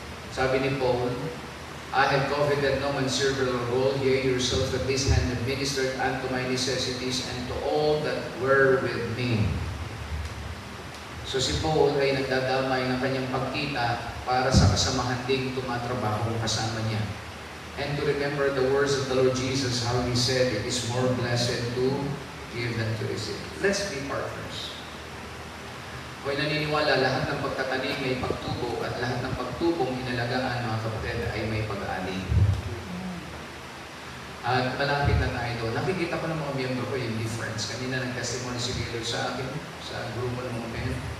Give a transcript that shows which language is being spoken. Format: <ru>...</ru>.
<en>Sabi ni Paul, I have coveted no man's silver or gold, yea, yourself at this hand have ministered unto my necessities and to all that were with me.</en> <tl>So si Paul ay nagdadamay ng kanyang pagkita para sa kasamahan ding tumatrabaho kasama niya.</tl> <en>And to remember the words of the Lord Jesus, how He said, it is more blessed to give than to receive. Let's be partners.</en> <tl>Ako'y naniniwala, lahat ng pagtatanim may pagtubo at lahat ng pagtubong inalagaan, mga kapatid, ay may pag-aani. At malapit na tayo doon. Nakikita ko ng mga miyembro ko yung difference. Kanina nag-testimony si Gaylor sa akin, sa grupo ng mga men.</tl>